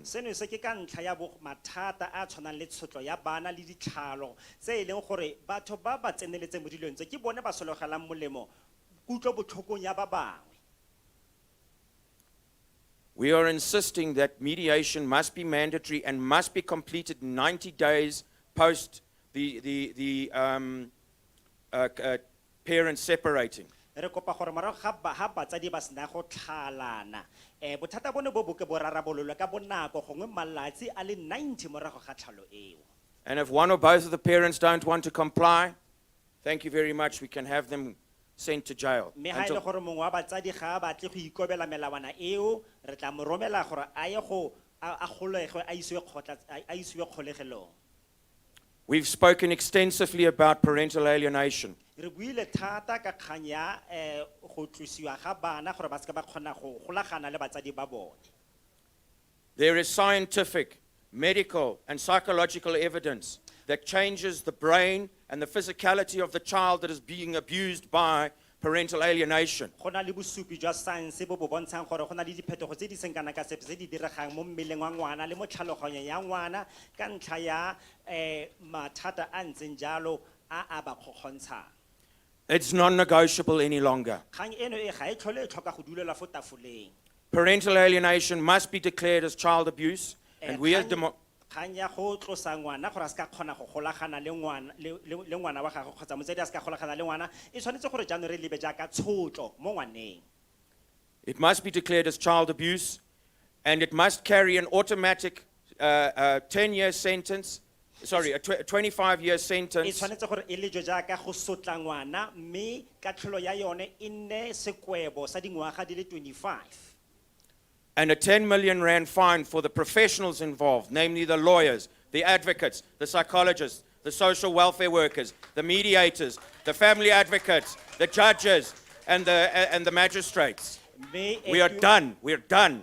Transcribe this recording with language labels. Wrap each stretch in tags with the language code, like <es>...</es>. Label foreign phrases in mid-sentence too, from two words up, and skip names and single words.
<tn>seno se ke ka ntlha ya mathata a tshwanang le tshotlo ya bana le ditlhalo tse e leng gore batho ba ba tseneletseng mo dilong tse ke bone ba sologelang molemo kutlo botlhokong ya ba bangwe</tn> <en>We are insisting that mediation must be mandatory and must be completed 90 days post the parents separating.</en> <tn>re kopa gore morago ga batsadi ba sena go tlhalana bothata bone bo boke bo rarabololwe ka bonako gongwe malatsi a le 90 morago ga tlhalo eo</tn> <en>And if one or both of the parents don't want to comply, thank you very much, we can have them sent to jail.</en> <tn>mme ga e le gore mongwe wa batsadi ga a batle go ikobela melawana eo re tla mo romela gore a ye go a golege a isiwe kgolegelong</tn> <en>We've spoken extensively about parental alienation.</en> <tn>re buile thata ka kgang ya go tlosiwa ga bana gore ba se ba kgona go golagana le batsadi ba bone</tn> <en>There is scientific, medical, and psychological evidence that changes the brain and the physicality of the child that is being abused by parental alienation.</en> <tn>go na le bosupi jwa science bo bo bontshang gore go na le diphetogo tse di seng kana ka sepe tse di diregang mo mmeleng wa ngwana le mo tlhaloganyong ya ngwana ka ntlha ya mathata a ntseng jalo a ba kgontshang</tn> <en>It's non-negotiable any longer.</en> <tn>kgang eno e ga e tlhole e tlhoka go dulela fo tafoleng</tn> <en>Parental alienation must be declared as child abuse, and we as</en> <tn>kgang ya go tlosa ngwana gore a se ka kgona go golagana le ngwana wa gagwe kgotsa motsadi a se ka golagana le ngwana e tshwanetse gore jaanong re lebe jaaka tshotlo mo ngwaneng</tn> <en>it must be declared as child abuse, and it must carry an automatic 10-year sentence, sorry, a 25-year</en> <tn>e</tn> <en>sentence,</en> <tn>tshwanetse gore e lejwe jaaka go sotla ngwana mme katlholo ya yone e nne sekwebo sa dingwaga di le 25</tn> <en>and a 10 million rand fine for the professionals involved, namely the lawyers, the advocates, the psychologists, the social welfare workers, the mediators, the family advocates, the judges, and the magistrates. We are done. We're done.</en>